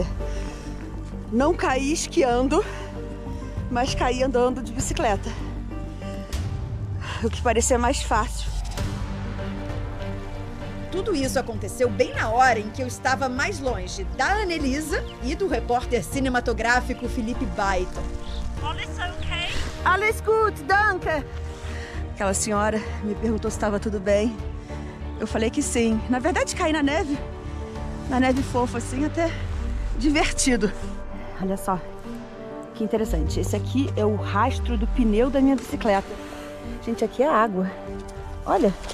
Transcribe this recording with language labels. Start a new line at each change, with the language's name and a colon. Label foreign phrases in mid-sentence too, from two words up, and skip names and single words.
Portuguese: Não caí esquiando, mas caí andando de bicicleta. O que parecia mais fácil. Tudo isso aconteceu bem na hora em que eu estava mais longe da Annelisa e do repórter cinematográfico Felipe Baiton.
German: Alles okay? Alles gut, danke.
Portuguese: Aquela senhora me perguntou se estava tudo bem. Eu falei que sim. Na verdade, caí na neve fofa, assim, até divertido. Olha só, que interessante. Esse aqui é o rastro do pneu da minha bicicleta. Gente, aqui é água. Olha.